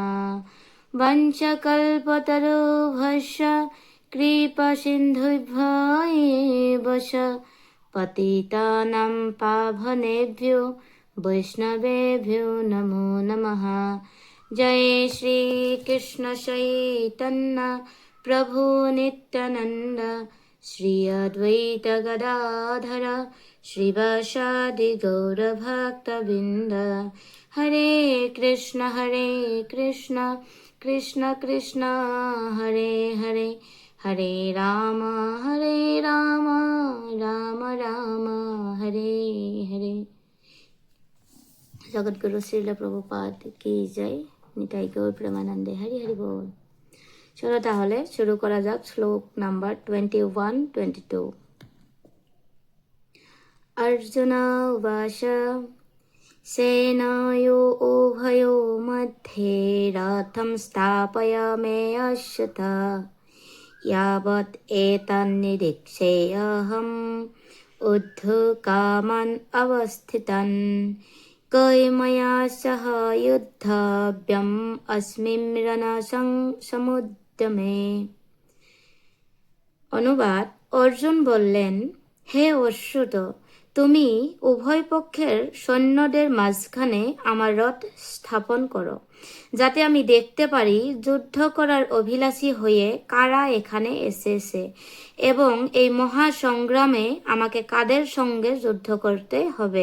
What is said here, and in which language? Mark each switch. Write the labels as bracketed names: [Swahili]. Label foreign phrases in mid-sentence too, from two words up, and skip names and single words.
[Sanskrit] वंशकल्पतरुभ्यश्च कृपासिन्धुभ्यैव च पतितानां पावनेभ्यो वैष्णवेभ्यो नमो नमः। जय श्री कृष्ण चैतन्य प्रभु नित्यानंद श्री अद्वैत गदाधर श्रीवासादि गौरभक्तवृंद। हरे कृष्ण कृष्ण कृष्ण हरे हरे हरे राम राम राम हरे हरे। [Hindi] जगद्गुरु श्रील प्रभुपाद की जय। [Bangla] নিতাই গৌর প্রেমানন্দে হরি হরি বল। চলো তাহলে শুরু করা যাক শ্লোক নাম্বার 21-22। [Sanskrit] অর্জুন উবাচ সেনয়ো উভয়ো মধ্যে রথম স্থাপয়ামেয়স্যথ यावत् एतन्निरीक्षेऽहम् ऊर्ध्वकामान् अवस्थितान् कैमया सह युद्धव्यम् अस्मिन् रणसमुद्यमे। [Bangla] অনুবাদ, অর্জুন বললেন, হে অচ্যুত, তুমি উভয় পক্ষের সৈন্যদের মাঝখানে আমার রথ স্থাপন করো, যাতে আমি দেখতে পারি যুদ্ধ করার অভিলাষী হয়ে কারা এখানে এসেছে এবং এই মহাসংগ্রামে আমাকে কাদের সঙ্গে যুদ্ধ করতে হবে।